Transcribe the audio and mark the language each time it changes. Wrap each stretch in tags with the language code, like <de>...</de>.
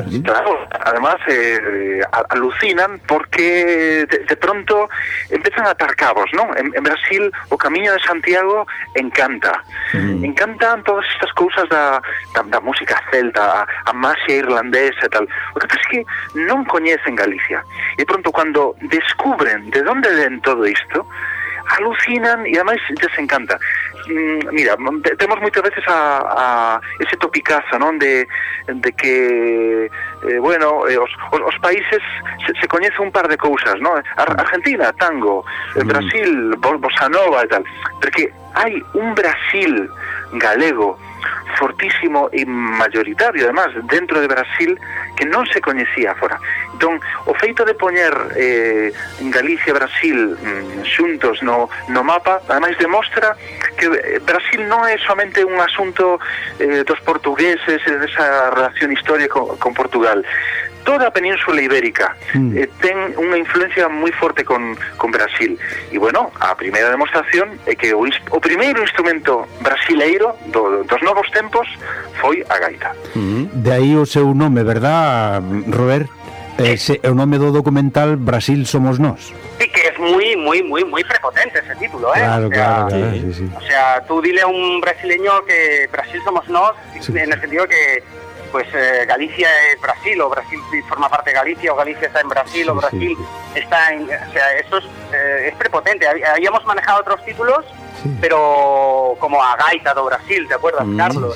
<es>Claro, además alucinan porque de pronto empiezan a atar cabos, ¿no?</es> <gl>En Brasil, o Camiño de Santiago encanta. Mm. Encantan todas estas cousas da música celta, a máxia irlandesa e tal. O que pasa é que non coñecen Galicia. E de pronto, cando descubren de onde ven todo isto, alucinan e además les encanta. Mira, temos moitas veces a ese topicazo, non? De que bueno, os países se coñece un par de cousas, non? Argentina, tango, Brasil, bossa nova e tal. Porque hai un Brasil galego fortísimo e mayoritario además dentro de Brasil que non se coñecía fora. Entón, o feito de poñer Galicia e Brasil xuntos no mapa, además demostra que Brasil non é somente un asunto dos portugueses e desa relación histórica con Portugal. Toda a península ibérica ten unha influencia moi forte con Brasil. E, bueno, a primeira demostración é que o primeiro instrumento brasileiro dos novos tempos foi a gaita. De aí o seu nome, ¿verdad, Robert? É o nome do documental Brasil Somos Nós. Sí, que é moi, moi, moi, moi prepotente ese título, ¿eh? Claro, claro. Sí.</gl> <es>O sea, tú dile a un brasileño que Brasil Somos Nós, sí. En el sentido que pues Galicia es Brasil, o Brasil forma parte de Galicia, o Galicia está en Brasil, está en... O sea, eso es prepotente. Habíamos manejado otros títulos, pero como A Gaita do Brasil, ¿te acuerdas, Carlos?</es>